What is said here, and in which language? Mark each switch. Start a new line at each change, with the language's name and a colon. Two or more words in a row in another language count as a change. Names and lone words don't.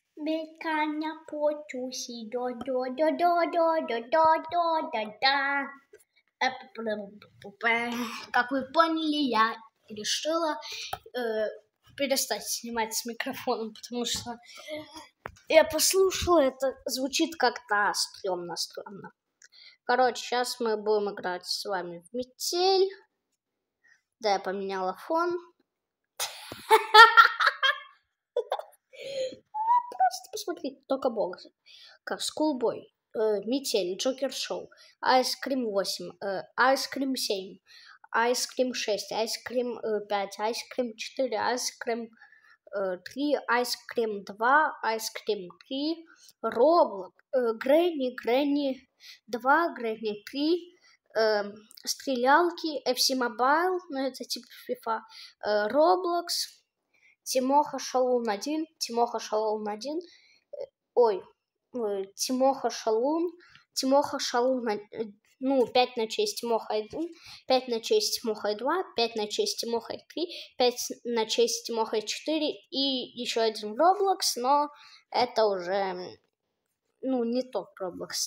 Russian: Меканя потуси, до-до-до-до-до-до-до-до-да. Как вы поняли, я решила перестать снимать с микрофоном, потому что я послушала, это звучит как-то стрёмно. Короче, сейчас мы будем играть с вами в метель. Да, я поменяла фон. Просто посмотрите, только бокс. Как Schoolboy, Метель, Джокер Шоу, Ice Cream 8, Ice Cream 7, Ice Cream 6, Ice Cream 5, Ice Cream 4, Ice Cream 3, Ice Cream 2, Ice Cream 3, Roblox, Granny 2, Granny 3, Стрелялки, FC Mobile, ну это типа FIFA, Roblox, Тимоха Шалун 1, Тимоха Шалун 1, Тимоха Шалун, ну, 5 на честь Тимоха 1, 5 на честь Тимоха 2, 5 на честь Тимоха 3, 5 на честь Тимоха 4 и еще один Roblox, но это уже, ну, не тот Roblox.